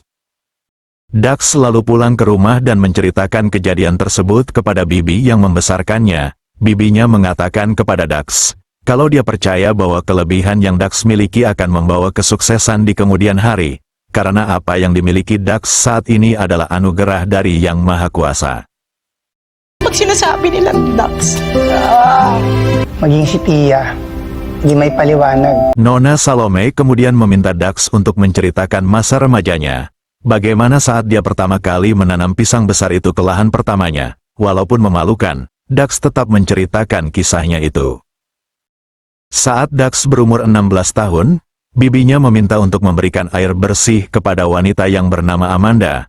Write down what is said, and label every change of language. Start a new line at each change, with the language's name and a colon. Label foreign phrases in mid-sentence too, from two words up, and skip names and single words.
Indonesian: Dax selalu pulang ke rumah dan menceritakan kejadian tersebut kepada bibi yang membesarkannya. Bibinya mengatakan kepada Dax, kalau dia percaya bahwa kelebihan yang Dax miliki akan membawa kesuksesan di kemudian hari, karena apa yang dimiliki Dax saat ini adalah anugerah dari Yang Maha Kuasa.
Filipino: Pag sinasabi nilang Dax, maging si Tia, di may paliwanag.
Indonesian: Nona Salome kemudian meminta Dax untuk menceritakan masa remajanya. Bagaimana saat dia pertama kali menanam pisang besar itu ke lahan pertamanya. Walaupun memalukan, Dax tetap menceritakan kisahnya itu. Saat Dax berumur 16 tahun, bibinya meminta untuk memberikan air bersih kepada wanita yang bernama Amanda.